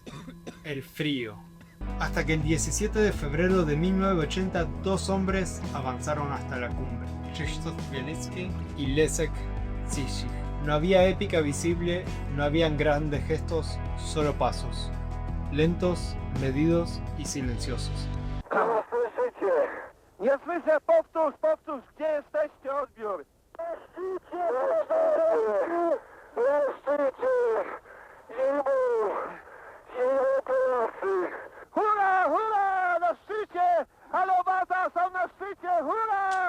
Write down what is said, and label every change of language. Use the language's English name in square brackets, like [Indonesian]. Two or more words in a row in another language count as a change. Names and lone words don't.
[Spanish] El frío. Hasta que el 17 de febrero de 1980 dos hombres avanzaron hasta la cumbre: Krzysztof Bielicki y Leszek Ciesik. No había épica visible, no habían grandes gestos, solo pasos. Lentos, medidos y silenciosos. [Polish] Nie słyszycie! Nie słyszę! Powtórz, powtórz! Gdzie jesteście? Odbiór! Na szczycie! Na szczycie! Zimu! Zimu klasy! Hurra! Hurra! Na szczycie! Halo baza! Są na szczycie! Hurra!